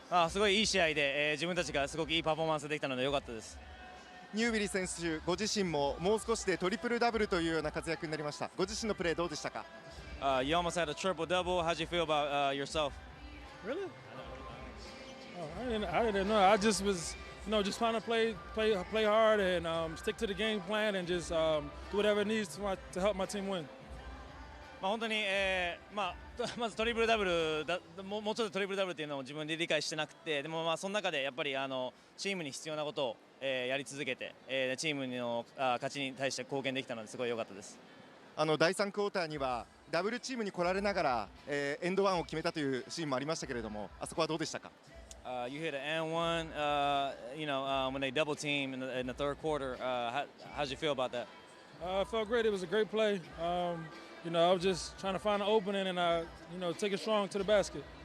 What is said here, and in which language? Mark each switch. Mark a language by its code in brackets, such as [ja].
[ja] すごいいい試合で、自分たちがすごくいいパフォーマンスできたので良かったです。う？ニュービリ選手ご自身ももう少しでトリプルダブルというような活躍になりました。ご自身のプレーどうでしたか？ [en] You almost had a triple double. How'd you feel about yourself? Really? I didn't know. I just was, just trying to play hard and stick to the game plan and just do whatever it needs to help my team win. [ja] 本当に、まずトリプルダブルもうちょっとトリプルダブルっていうのを自分で理解してなくて、でもその中でやっぱりチームに必要なことを、やり続けて、チームの勝ちに対して貢献できたのですごい良かったです。第3クォーターにはダブルチームに来られながら、エンドワンを決めたというシーンもありましたけれども、あそこはどうでしたか [en] ？You hit an and one, when they double team in the third quarter. How'd you feel about that? I felt great. It was a great play. I was just trying to find an opening and take it strong to the basket.